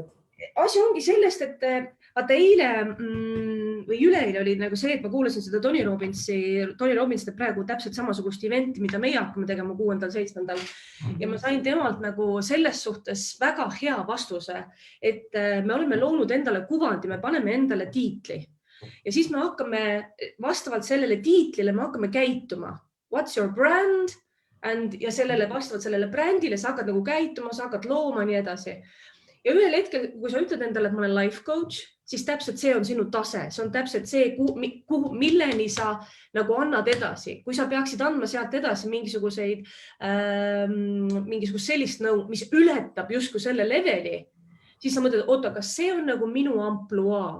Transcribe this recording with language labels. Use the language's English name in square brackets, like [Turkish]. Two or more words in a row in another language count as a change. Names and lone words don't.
[Estonian] Asi ongi sellest, et vaata eile või üleeile oli nagu see, et ma kuulasin seda Tony Robbins teeb praegu täpselt samasugust eventi, mida meie hakkame tegema 6.–7. Ja ma sain temalt nagu selles suhtes väga hea vastuse, et me oleme loonud endale kuvandi, me paneme endale tiitli ja siis me hakkame vastavalt sellele tiitlile, me hakkame käituma. [English] What's your brand? [Estonian] Ja vastavalt sellele brändile sa hakkad nagu käituma, sa hakkad looma nii edasi. Ja ühel hetkel, kui sa ütled endale, et ma olen [English] life coach, [Estonian] siis täpselt see on sinu tase. See on täpselt see, milleni sa nagu annad edasi. Kui sa peaksid andma sealt edasi mingisugust sellist nõu, mis ületab justkui selle leveli, siis sa mõtled, oota, kas see on nagu minu ampluaa?